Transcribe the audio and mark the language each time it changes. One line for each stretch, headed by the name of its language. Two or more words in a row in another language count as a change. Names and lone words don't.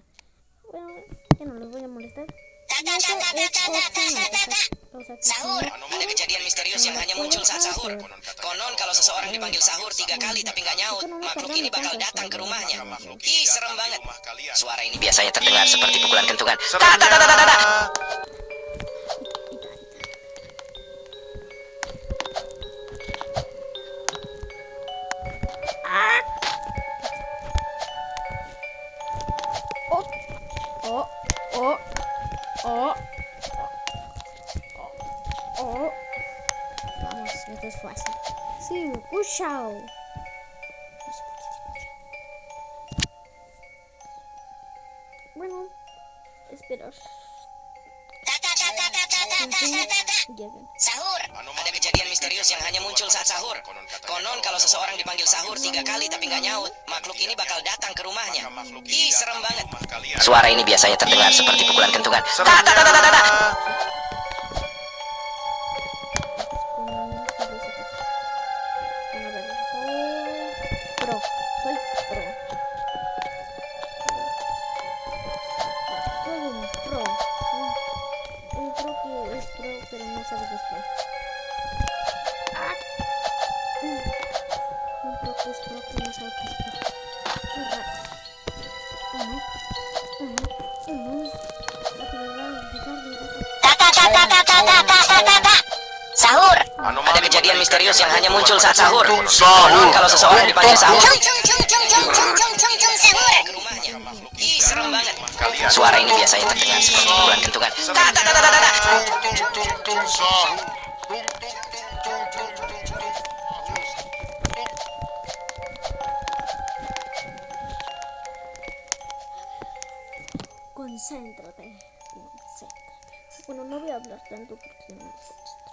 Spanish: Bueno, ya no los voy a molestar.
Indonesian: Sahur, ada kejadian misterius yang hanya muncul saat sahur. Konon kalau seseorang dipanggil sahur 3 kali tapi nggak nyaut, makhluk ini bakal datang ke rumahnya. Ih, serem banget. Suara ini biasanya terdengar seperti pukulan kentungan. Ta ta ta ta ta ta. Oh, oh, oh, oh.
Spanish: Vamos, esto es fácil. Sí, cuchao. Bueno, espera.
Indonesian: Sahur. Ada kejadian misterius yang hanya muncul saat sahur. Konon kalau seseorang dipanggil sahur 3 kali tapi nggak nyaut, makhluk ini bakal datang ke rumahnya. Ih, serem banget. Suara ini biasanya terdengar seperti pukulan kentungan. Ta ta ta ta ta ta.
Spanish: Pro, soy pro. Un pro. Un pro que es pro, pero no sabe que es pro. Un pro que es pro, que no sabe que es pro. Qué raro.
Indonesian: Sahur. Ada kejadian misterius yang hanya muncul saat sahur. Konon kalau seseorang dipanggil sahur ke rumahnya. Ih, serem banget. Suara ini biasanya terdengar seperti pukulan kentungan. Ta ta ta ta ta ta.
Spanish: Concéntrate. Bueno, no voy a hablar tanto porque no me concentro.